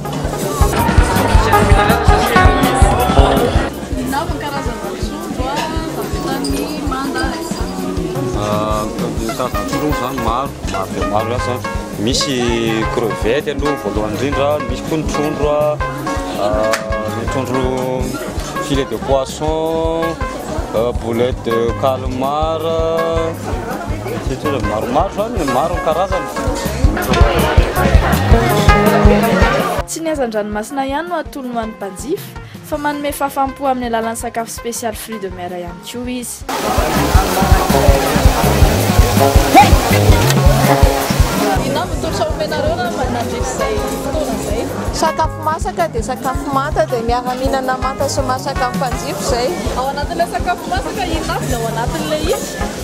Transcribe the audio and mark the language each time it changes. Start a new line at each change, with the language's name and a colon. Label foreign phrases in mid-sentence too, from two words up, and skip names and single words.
Malagasy: Inona karazana trondro tamin'ny Manda SA? Trondro zany maro asa. Misy crevette aloha voalohany indrindra, misy koa ny trondro
French: filet de poisson, boulette de calmar,
Malagasy: maro karazany. Tsy ny hazan-dranomasina ihany no atolony ho an'ny mpanjifa, fa manome fahafaham-po amin'ny alalan'ny sakafo
French: spécial fruits de mer
Malagasy: ihany koa izy. Sakafo masaka dia sakafo manta dia miara-mihinana manta sy masaka amin'ny mpanjifa izay. Ao anatin'ilay sakafo masaka ino avy ao anatin'ilay izy?